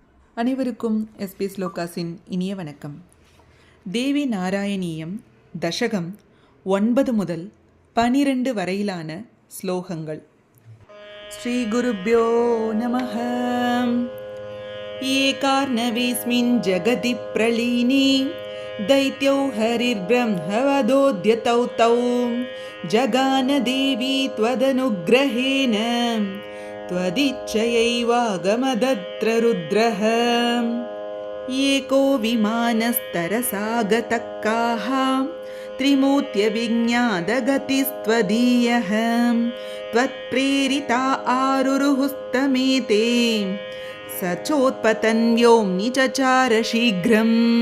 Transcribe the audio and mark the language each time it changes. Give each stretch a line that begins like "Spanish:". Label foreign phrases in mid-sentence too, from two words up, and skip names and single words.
Tamil: அனைவருக்கும் எஸ்பி ஸ்லோகாஸின் இனிய வணக்கம். தேவி நாராயணியம் தசகம் 9 முதல் 12 வரையிலான ஸ்லோகங்கள்.
Sanskrit: श्री गुरुभ्यो नमः। एकार्णवेऽस्मिन् जगति प्रलीने दैत्यो हरिर्ब्रह्मवदोद्यतौ तौ जगान देवी त्वदनुग्रहेण त्वदिच्छयैवागमदत्र रुद्रः. एको विमानस्तरसागतक्काः त्रिमूर्त्यविज्ञातगतिस्त्वदीयः त्वत्प्रेरिता आरुरुहुस्तमेते सचोत्पतन् व्योम्नि चचार शीघ्रम्.